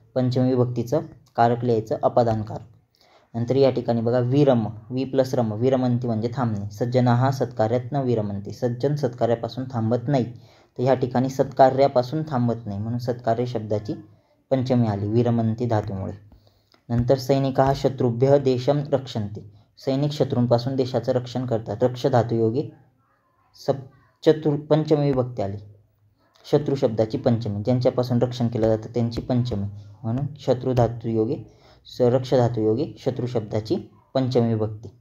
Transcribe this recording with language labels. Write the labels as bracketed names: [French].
[Marathi] पंचमी विभक्तीचं कारक लिहायचं अपादानकारक. नंतर या ठिकाणी बघा विरम, वि प्लस रम, विरमंती म्हणजे थांबणे. [Sanskrit] सज्जनाः सत्कार्यात न विरमंती. [Marathi] सज्जन सत्कार्यापासून थांबत नाही. तर ह्या ठिकाणी सत्कार्यापासून थांबत नाही म्हणून सत्कार्य शब्दाची पंचमी आली विरमंती धातूमुळे. [Sanskrit] नंतर सैनिकाः शत्रुभ्यः देशं रक्षन्ति. [Marathi] सैनिक शत्रूंपासून देशाचं रक्षण करतात. रक्ष धातुयोगी पंचमी विभक्ती आली. शत्रू शब्दाची पंचमी, ज्यांच्यापासून रक्षण केलं जातं त्यांची पंचमी म्हणून शत्रू धातुयोगी रक्ष धातुयोगी शत्रू शब्दाची पंचमी विभक्ती.